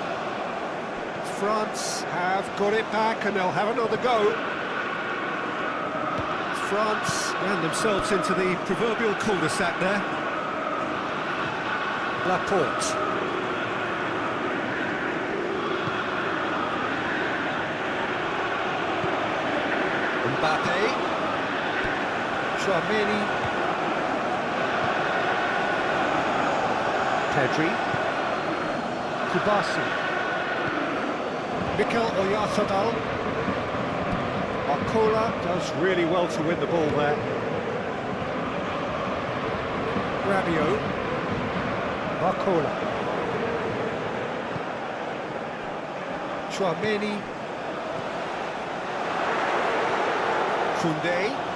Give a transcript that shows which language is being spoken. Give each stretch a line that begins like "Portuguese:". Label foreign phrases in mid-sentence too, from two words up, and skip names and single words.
English: France have got it back and they'll have another go. France ran themselves into the proverbial cul-de-sac there. Laporte. Mbappe. Chouameni. Pedri, Kubasi, Mikel Oyarzabal. Arcola does really well to win the ball there. Rabiot, Arcola, Chouameni, Koundé.